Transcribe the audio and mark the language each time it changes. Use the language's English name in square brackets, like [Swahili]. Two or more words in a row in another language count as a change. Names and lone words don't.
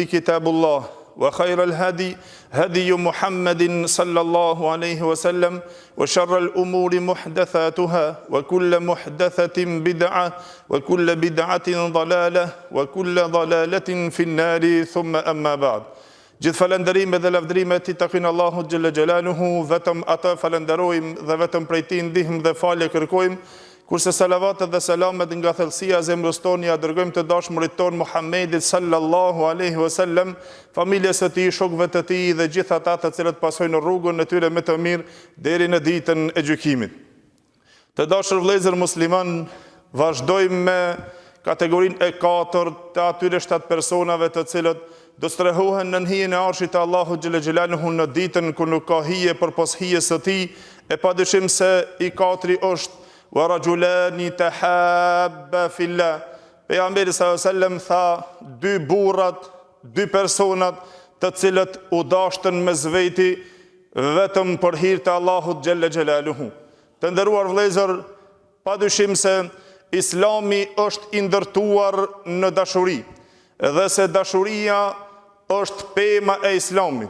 [Arabic] كتاب الله وخير الهدي هدي محمد صلى الله عليه وسلم وشر الأمور محدثاتها وكل محدثة بدعة وكل بدعة ضلالة وكل ضلالة في النار ثم أما بعد [Albanian] Gjithë falënderimet dhe lavdrimet I takojnë Allahut [Arabic] جل جلاله, [Albanian] vetëm atë falenderojmë dhe vetëm prej Tij ndihmë dhe falje kërkojmë, kurse salavatet dhe selamet nga thellësia e zemrës tonë ja dërgojmë të dashmurit tonë Muhammedit [Arabic] صلى الله عليه وسلم, [Albanian] familjes së Tij, shokëve të Tij dhe gjithë ata të cilët pasojnë rrugën e tyre me të mirë deri në ditën e gjykimit. Të dashur vëllezër musliman, vazhdojmë me kategorinë e 4 të atyre 7 personave të cilët do strehohen në hijen e arshit të Allahut [Arabic] جل جلاله [Albanian] në ditën kur nuk ka hije përpos hijes së Tij, e padyshim se I 4 është [Arabic] ورجلان تحابا في الله. [Albanian] Pejgamberi [Arabic] صلى الله عليه وسلم [Albanian] tha dy burrat, dy personat të cilët u dashtën mes veti vetëm për hir të Allahut [Arabic] جل جلاله. [Albanian] Të nderuar vëllezër, padyshim se Islami është I ndërtuar në dashuri, dhe se dashuria është pema e Islamit.